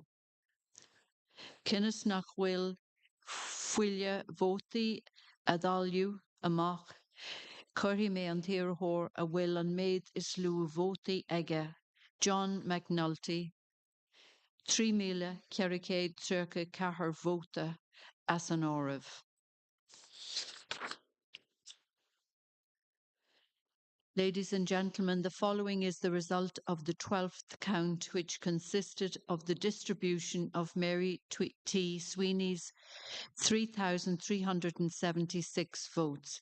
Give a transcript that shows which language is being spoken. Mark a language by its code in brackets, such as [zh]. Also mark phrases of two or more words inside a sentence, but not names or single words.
[ga] Cinnis nach bhfuil fuille vótaí a dháileadh amach, chuirfí mé an tíarrthóir a bhfuil an méid is lú vótaí aige. John McNulty, 3,434 vóta as an áireamh. [en] Ladies and gentlemen, the following is the result of the 12th count, which consisted of the distribution of Mary T. Sweeney's 3,376 votes.